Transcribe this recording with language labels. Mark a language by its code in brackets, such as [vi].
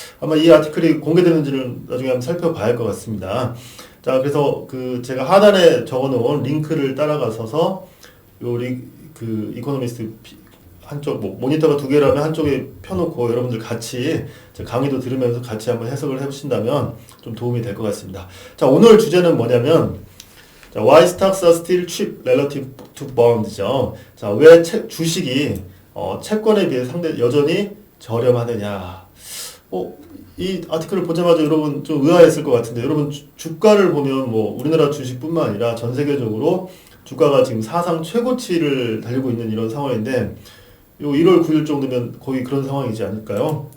[ko] 아마 이 아티클이 공개되는지는 나중에 한번 살펴봐야 할 것 같습니다. 자, 그래서 제가 하단에 적어놓은 링크를 따라가셔서 그 이코노미스트 한쪽 모니터가 두 개라면 한쪽에 펴놓고 여러분들 같이 강의도 들으면서 같이 한번 해석을 해보신다면 좀 도움이 될 것 같습니다. [en] 자, [ko] 오늘 주제는 뭐냐면 [en] Why stocks are still cheap relative to bonds죠. [ko] 자, 왜 주식이 채권에 비해 여전히 저렴하느냐. 이 아티클을 보자마자 여러분 좀 의아했을 것 같은데, 여러분 주가를 보면 우리나라 주식뿐만 아니라 전 세계적으로 주가가 지금 사상 최고치를 달리고 있는 이런 상황인데, 요 1월 9일 정도면 거의 그런 상황이지 않을까요?